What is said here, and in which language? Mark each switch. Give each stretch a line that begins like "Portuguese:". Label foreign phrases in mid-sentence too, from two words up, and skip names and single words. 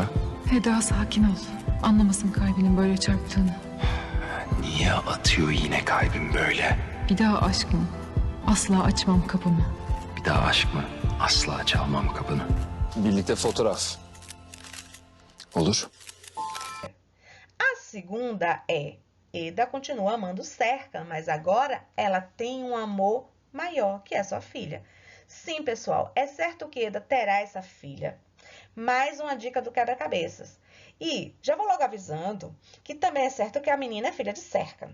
Turkish: Eda sakin ol. Anlamasın kalbinin böyle çarptığını. Niye atıyor yine kalbim böyle? Bir daha aşk mı? Asla açmam kapımı. Bir daha aşk mı? Asla çalmam kapını. Birlikte fotoğraf. Olur.
Portuguese: A segunda é: Eda continua amando Cerca, mas agora ela tem um amor maior, que é sua filha. Sim, pessoal, é certo que Eda terá essa filha. Mais uma dica do quebra-cabeças. E já vou logo avisando que também é certo que a menina é filha de Cerca.